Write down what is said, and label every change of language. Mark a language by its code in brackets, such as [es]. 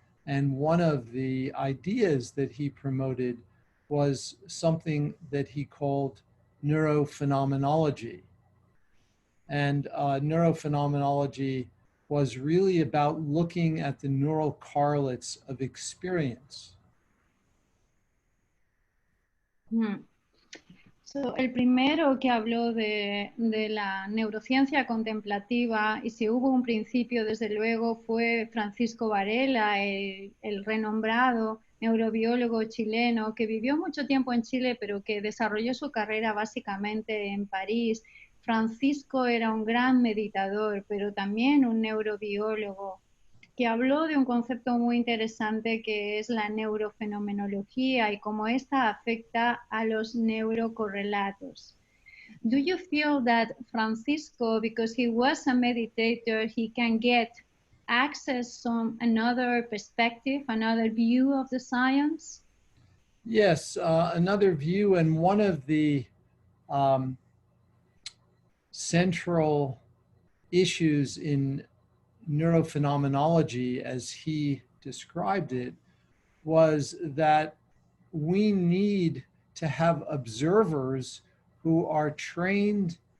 [en] And one of the ideas that he promoted was something that he called neurophenomenology. And neurophenomenology was really about looking at the neural correlates of experience. [es] So, el primero que habló de la neurociencia contemplativa, y si hubo un principio, desde luego, fue Francisco Varela, el renombrado neurobiólogo chileno, que vivió mucho tiempo en Chile, pero que desarrolló su carrera básicamente en París. Francisco era un gran meditador, pero también un neurobiólogo, que habló de un concepto muy interesante que es la neurofenomenología y cómo esta afecta a los neurocorrelatos. [en] Do you feel that Francisco, because he was a meditator, he can get access to another perspective, another view of the science? Yes, another view, and one of the central issues in neurophenomenology, as he described it, was that we need to have observers who are trained